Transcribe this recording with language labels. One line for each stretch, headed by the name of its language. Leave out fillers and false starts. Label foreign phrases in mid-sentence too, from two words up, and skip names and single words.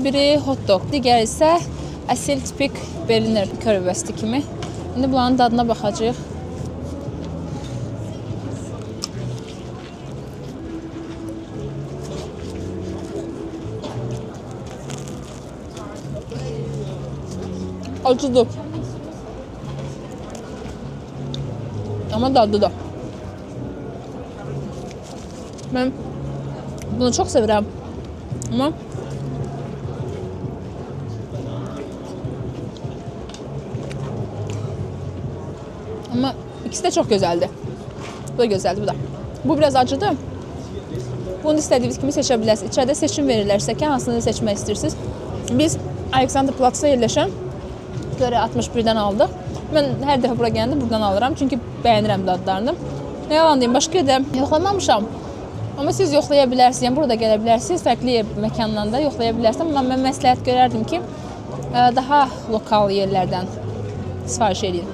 Azerbaijani: Biri
English: hot dog,
Azerbaijani: digər isə əsil tipik
German: Berliner currywurst
Azerbaijani: kimi. İndi bunların dadına baxacağıq. Acıdır. Ama dadlıdır.
Turkish: Ben bunu çok severim. Ama ikisi de çok güzeldi. Bu da güzeldi, bu da. Bu biraz acıdı. Bunu istediğiniz kimi
Azerbaijani: seçə bilərsiniz. İçəridə seçim verirlərsə ki, hansını seçmək istəyirsiniz. Biz Alexanderplatzda yerləşən Göre 61'den aldıq. Mən hər dəfə bura gələndə buradan alıram. Çünki bəyənirəm dadlarını. Ne yalan deyim, başqa yerdə yoxlamamışam. Amma siz yoxlaya bilərsiniz. Yəni burada gələ bilərsiniz. Fərqli məkandan da yoxlaya bilərsiniz. Amma mən məsləhət görərdim ki, daha lokal yerlərdən sifariş edin.